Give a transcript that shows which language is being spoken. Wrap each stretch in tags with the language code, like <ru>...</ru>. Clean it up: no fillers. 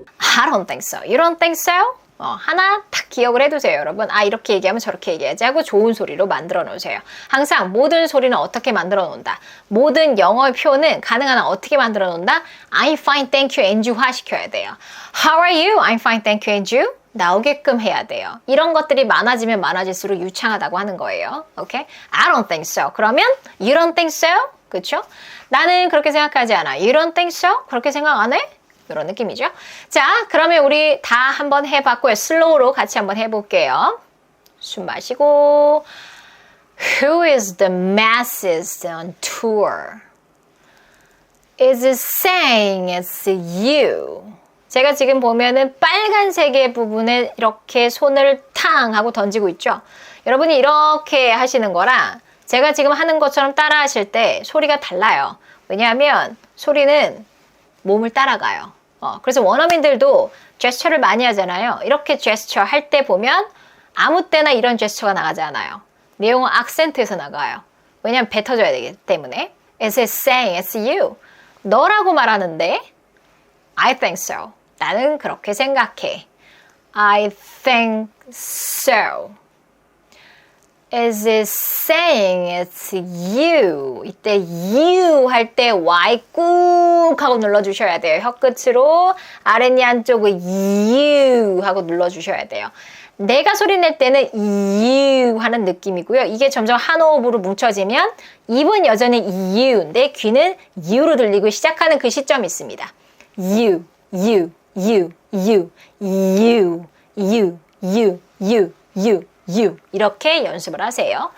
<en>I don't think so, you don't think so</en> <ko>하나 딱 기억을 해두세요, 여러분. 아, 이렇게 얘기하면 저렇게 얘기하지 하고 좋은 소리로 만들어 놓으세요. 항상 모든 소리는 어떻게 만들어 놓는다. 모든 영어의 표현은 가능한 한 어떻게 만들어 놓는다.</ko> <en>I'm fine, thank you, and you</en> <ko>화 시켜야 돼요.</ko> <en>How are you? I'm fine, thank you, and you?</en> <ko>나오게끔 해야 돼요. 이런 것들이 많아지면 많아질수록 유창하다고 하는 거예요.</ko> <en>오케이? I don't think so.</en> <ko>그러면</ko> <en>you don't think so?</en> <ko>그렇죠? 나는 그렇게 생각하지 않아.</ko> <en>You don't think so?</en> <ko>그렇게 생각 안 해? 이런 느낌이죠. 자, 그러면 우리 다 한번 해봤고요. 슬로우로 같이 한번 해볼게요. 숨 마시고.</ko> <en>Who is the masses on tour? Is it saying it's you?</en> <ko>제가 지금 보면은 빨간색의 부분에 이렇게 손을 탕 하고 던지고 있죠. 여러분이 이렇게 하시는 거랑 제가 지금 하는 것처럼 따라 하실 때 소리가 달라요. 왜냐하면 소리는 몸을 따라가요. 그래서 원어민들도 제스처를 많이 하잖아요. 이렇게 제스처 할 때 보면 아무 때나 이런 제스처가 나가지 않아요. 내용은 악센트에서 나가요. 왜냐하면 뱉어줘야 되기 때문에.</ko> <en>Is it saying it's you?</en> <ko>너라고 말하는데</ko> <en>I think so.</en> <ko>나는 그렇게 생각해.</ko> <en>I think so. Is it saying it's you?</en> <ko>이때 you 할 때 Y 꾹 하고 눌러주셔야 돼요. 혀 끝으로 아랫니 한쪽을 you 하고 눌러주셔야 돼요. 내가 소리 낼 때는 you 하는 느낌이고요. 이게 점점 한 호흡으로 뭉쳐지면 입은 여전히 you인데 귀는 you로 들리고 시작하는 그 시점이 있습니다.</ko> <en>You, you, you, you, you, you, you, you, you, you</en> <ko>이렇게 연습을 하세요.</ko>